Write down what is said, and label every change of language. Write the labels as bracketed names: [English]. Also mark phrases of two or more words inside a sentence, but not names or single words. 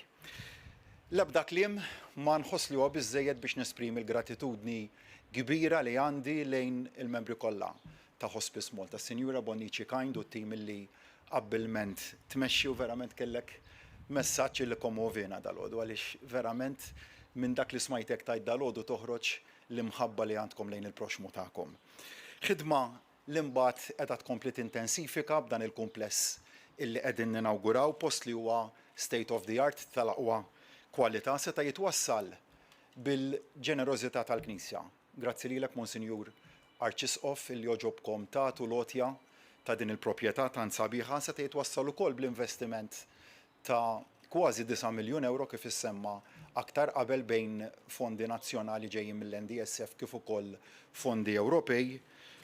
[Maltese] L-ebda kliem ma nħoss li huwa biżżejjed biex nesprimi l-gratitudni kbira li għandi lejn il-membri kollha ta' Hospice Malta, Sinjura Bonnici Kind u t-tim li qabbilment tmexxi u verament kellek messaġġ li kommovina dal-għodu għaliex verament minn dak li smajtek tajt dal-għodu toħroġ l-imħabba li għandkom lejn il-proxmu tagħkom. Ħidma li mbagħad qiegħda tkompli tintensifika b'dan il-kumpless illi qegħdin ninawguraw post li huwa [English] state of the art [Maltese] tal-aqwa kwalità seta' jitwassal bil-ġenerożità tal-Knisja. Grazzi lilek, Monsinjur Arċisqof, il joġobkom tagħtu lotja ta' din il-proprjetà tant sabiħa se jitwassal ukoll bl-investiment ta' kważi 9 miljun euro kif issemma aktar qabel bejn fondi nazzjonali ġejjin mill-NDSF kif ukoll fondi Ewropej